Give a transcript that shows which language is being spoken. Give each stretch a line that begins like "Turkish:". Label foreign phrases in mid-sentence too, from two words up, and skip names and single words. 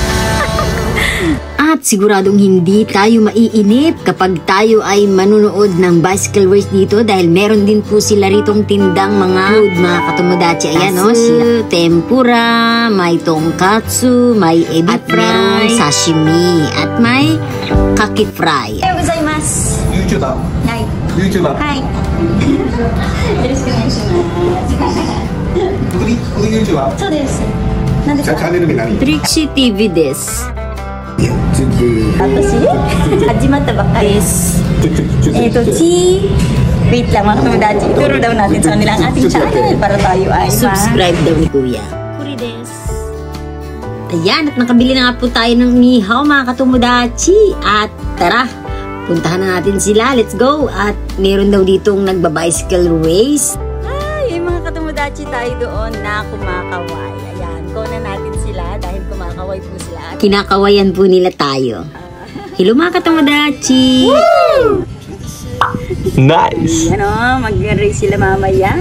Filipino: At siguradong hindi tayo maiinip kapag tayo ay manunood ng
English: bicycle race
Filipino: dito dahil meron din po sila ritong tindang mga food mga katomodachi. Ayan sila tempura, may tonkatsu, may ebi fry, sashimi, at may kaki fry.
Japanese: おはようございます.
English: YouTuber. Hi. YouTuber. Hi.
Japanese: よろしくお願いします. YouTuber? そうです。何ですか？チャンネル名何？ Trixie TV です。私始まったばっかりです。
Filipino: Wait lang mga katomodachi. Ituro daw natin sa kanila ang ating channel para tayo ay subscribe daw ni Kuya. Kurides. Ayan, at nakabili na nga po tayo ng inihaw mga katomodachi. At tara, puntahan na natin sila.
English: Let's go.
Filipino: At meron daw ditong nagba-bicycle race. Ay, mga katomodachi tayo doon na kumakaway. Ayan, kunan natin sila dahil kumakaway po sila. Kinakawayan po nila tayo. Hello mga katomodachi! Woo! Nice! Mag-race sila mamaya.